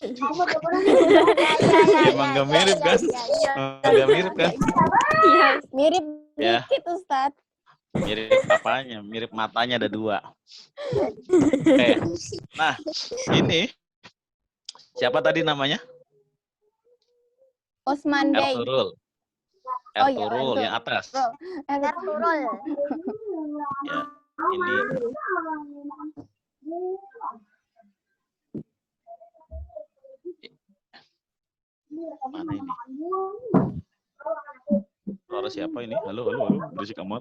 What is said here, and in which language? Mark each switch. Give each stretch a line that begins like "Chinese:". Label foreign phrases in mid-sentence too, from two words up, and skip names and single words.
Indonesian: Emang gak mirip kan? Gak mirip kan? Iya. Mirip Ya. dikit Ustaz. Mirip apanya? Mirip matanya ada 2. Oke. Nah, ini siapa tadi namanya? Osman Bey. Ertuğrul. Oh, iya, Ertuğrul yang atas. Ertuğrul. Ya, ini. Mana ini? Suara siapa ini? Halo, berisik amat.